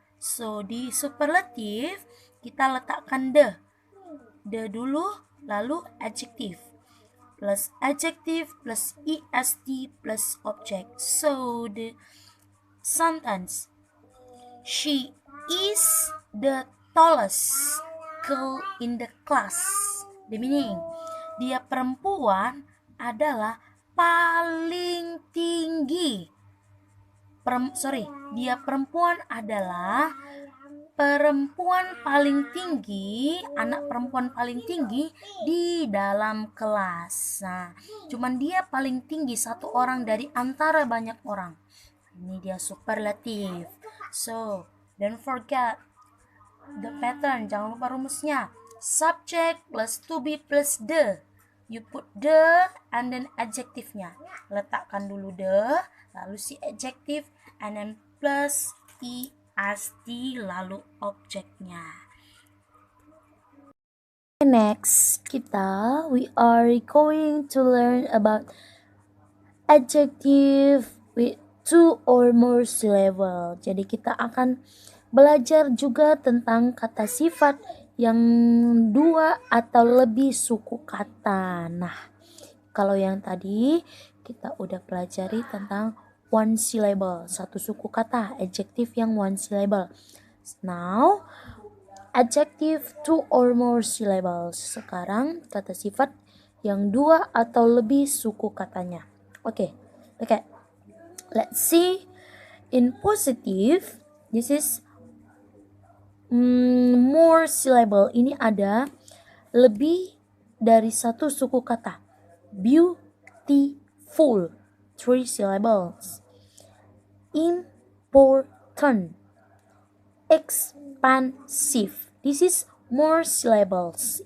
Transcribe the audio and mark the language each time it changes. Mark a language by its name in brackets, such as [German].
[Indonesian] So di superlatif kita letakkan the dulu, lalu [English] adjective plus adjective plus est plus object. So the sentence, she is the tallest girl in the class. The meaning, [Indonesian] dia perempuan adalah paling tinggi. Dia perempuan adalah perempuan paling tinggi, anak perempuan paling tinggi di dalam kelas. Nah, cuman dia paling tinggi, satu orang dari antara banyak orang. Ini dia superlatif. [English] So, don't forget the pattern, [Indonesian] jangan lupa rumusnya. [English] Subject plus to be plus the. You put the and then adjektifnya. [Indonesian] Letakkan dulu the, lalu si adjektif, [English] and then plus est, [Indonesian] lalu objeknya. [English] Next, we are going to learn about adjective with 2 or more syllable. [Indonesian] Jadi kita akan belajar juga tentang kata sifat yang 2 atau lebih suku kata. Nah, kalau yang tadi kita udah pelajari tentang 1 syllable, 1 suku kata, adjective yang 1 syllable. [English] Now, adjective 2 or more syllables. [Indonesian] Sekarang kata sifat yang 2 atau lebih suku katanya. [English] Oke. Let's see. In positive, this is more syllable. [Indonesian] Ini ada lebih dari 1 suku kata. [English] Beautiful, 3 syllables. Important, expansive, this is more syllables.